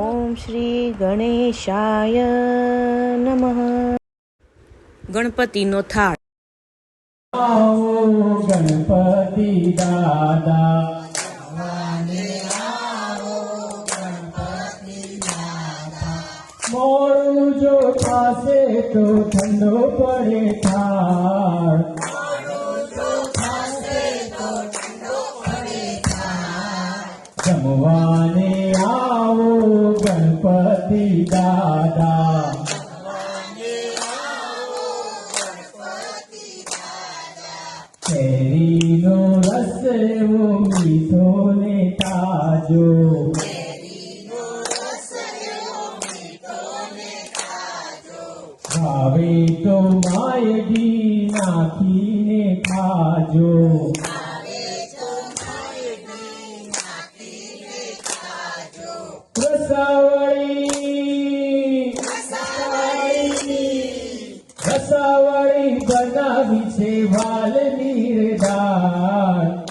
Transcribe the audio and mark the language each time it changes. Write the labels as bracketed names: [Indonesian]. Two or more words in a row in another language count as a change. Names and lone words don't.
[Sanskrit] श्री गणेशाय नमः। [Gujarati] ગણપતિનો થાળ। આવો ગણપતિ દાદા, મોડું જો થાશે તો ઠંડો પડે થાળ, જમવાને આવો ગણપતિ દાદા, કેરીનો રસ એવો મીઠો ને તાજો, ભાવે તો માયડી નાખીને ખાજો, રસાવળી બનાવી છે વાલની રે દાળ,